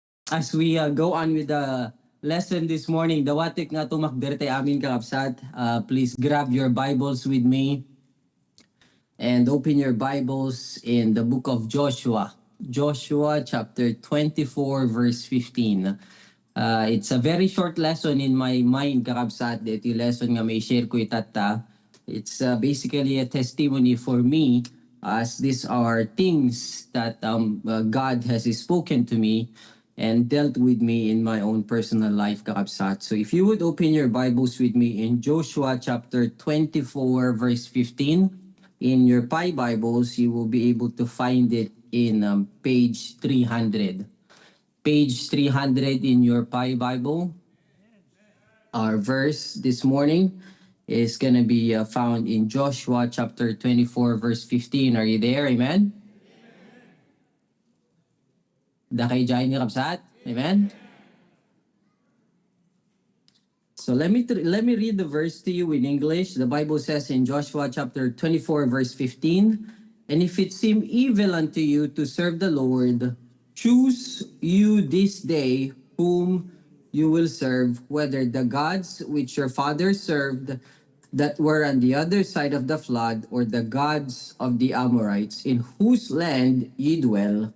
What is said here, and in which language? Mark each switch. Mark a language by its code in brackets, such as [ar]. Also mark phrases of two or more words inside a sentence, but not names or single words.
[en] as we go on with the lesson this morning, [ilo] dawatik nga tumakderte amin kakabsat. [en] Please grab your Bibles with me and open your Bibles in the book of Joshua. Joshua chapter 24 verse 15. It's a very short lesson in my mind kakabsat. [tl] Ito yung lesson nga may share ko itata. [en] It's basically a testimony for me as these are things that God has spoken to me and dealt with me in my own personal life, kakabsat. So if you would open your Bibles with me in Joshua chapter 24 verse 15, in your Pi Bibles, you will be able to find it in page 300. Page 300 in your Pi Bible. Our verse this morning is going to be found in Joshua chapter 24 verse 15. Are you there? [ilo] Amen? Dakay jay ni Kapsat? [en] Amen? So let me read the verse to you in English. The Bible says in Joshua chapter 24 verse 15, "And if it seem evil unto you to serve the Lord, choose you this day whom you will serve, whether the gods which your fathers served that were on the other side of the flood, or the gods of the Amorites, in whose land ye dwell.